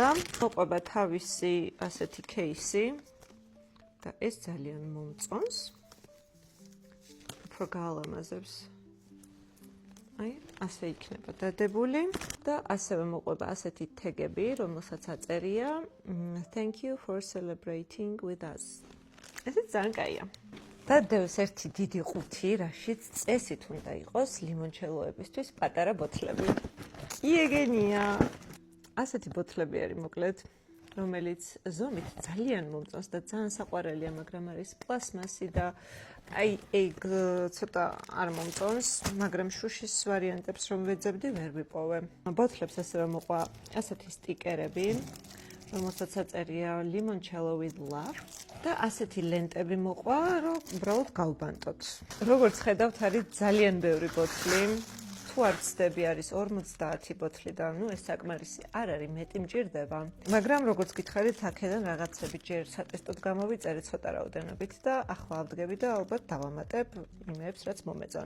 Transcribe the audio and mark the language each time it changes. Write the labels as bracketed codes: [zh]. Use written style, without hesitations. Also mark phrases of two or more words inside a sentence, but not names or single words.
[ka] მოყვება თავისი ასეთი кейსი და ეს ძალიან მომწონს. უფრო გაალამაზებს. აი, ასე იქნება დადებული და ასევე მოყვება ასეთი თეგები, რომელსაც აწერია [en] Thank you for celebrating with us. [ka] ესეც ძალიან კაია. და დევს ერთი დიდი ყუთი, რაშიც წესით უნდა იყოს ლიმონჩელოებისთვის პატარა ბოთლები. კი ეგენია. ასეთი ბოთლები არის მოკლედ, რომელიც ზომით ძალიან მომწონს და ძალიან საყვარელია, მაგრამ არის პლასმასი და აი ეგ ცოტა არ მომწონს, მაგრამ შუშის ვარიანტებს რომ ვეძებდი, ვერ ვიპოვე. ბოთლებს ასევე მოყვა ასეთი სტიკერები, რომელსაც აწერია [en] limoncello with love [ka] და ასეთი ლენტები მოყვა, რომ უბრალოდ გავბანტოთ. როგორც ხედავთ, არის ძალიან ბევრი ბოთლი. თუ არ ვცდები, არის 50 ბოთლი და ნუ ეს საკმარისი არ არის, მეტი მჭირდება. მაგრამ როგორც გითხარით, აქედან რაღაცები ჯერ სატესტოდ გამოვიწერე ცოტა რაოდენობით და ახლა ავდგები და ალბათ დავამატებ იმებს, რაც მომეწონა.